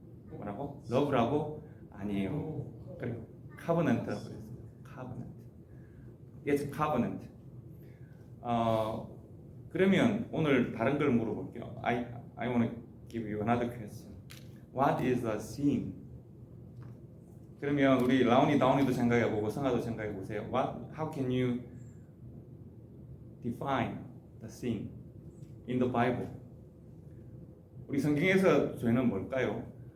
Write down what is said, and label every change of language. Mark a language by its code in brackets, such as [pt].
[ko] 뭐라고? 러브라고? 아니에요. 그리고 covenant라고 그랬어요. [en] covenant. It's covenant. [ko] 그러면 오늘 다른 걸 물어볼게요. [en] I want to give you another question. What is a sin? [ko] 그러면 우리 라온이, 다운이도 생각해보고 성아도 생각해보세요. [en] How can you define the sin in the Bible? [ko] 우리 성경에서 죄는 뭘까요?